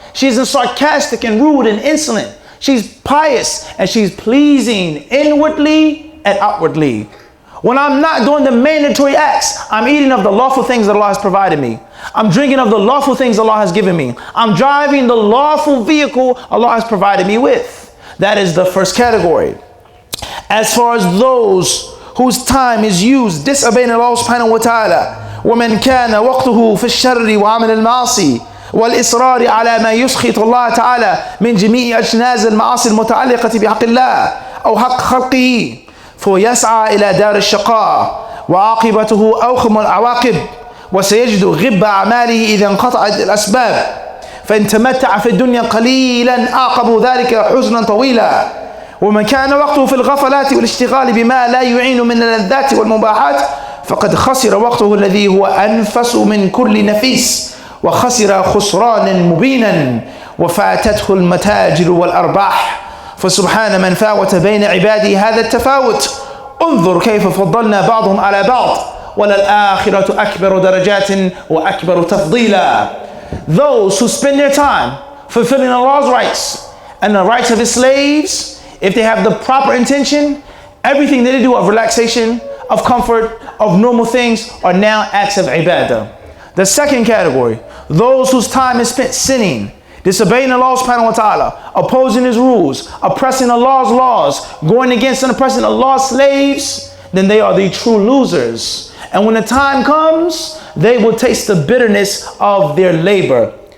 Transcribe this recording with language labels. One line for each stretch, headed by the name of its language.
English: She isn't sarcastic and rude and insolent. She's pious and she's pleasing inwardly and outwardly. When I'm not doing the mandatory acts, I'm eating of the lawful things that Allah has provided me. I'm drinking of the lawful things Allah has given me. I'm driving the lawful vehicle Allah has provided me with. That is the first category. As far as those whose time is used disobeying Allah subhanahu wa ta'ala,
Arabic: وَمَنْ كَانَ وَقْتُهُ فِي الشَّرِّ وَعَمَلِ الْمَعَاصِي والإصرار على ما يسخط الله تعالى من جميع أجناس المعاصي المتعلقة بحق الله أو حق خلقه فيسعى إلى دار الشقاء وعاقبته أوخم العواقب وسيجد غب أعماله إذا انقطعت الأسباب فإن تمتع في الدنيا قليلا أعقب ذلك حزنا طويلا ومن كان وقته في الغفلات والاشتغال بما لا يعين من اللذات والمباحات فقد خسر وقته الذي هو أنفس من كل نفيس وخسر خسرانا مبينا وفاتته المتاجر والأرباح فسبحان من فاوت بين عباده هذا التفاوت انظر كيف فضلنا بعضهم على بعض وللآخرة أكبر درجات وأكبر تفضيلا.
English: Those who spend their time fulfilling Allah's rights and the rights of His slaves, if they have the proper intention, everything that they do of relaxation, of comfort, of normal things are now acts of ibadah. The second category, those whose time is spent sinning, disobeying Allah subhanahu wa ta'ala, opposing His rules, oppressing Allah's laws, going against and oppressing Allah's slaves, then they are the true losers. And when the time comes, they will taste the bitterness of their labor.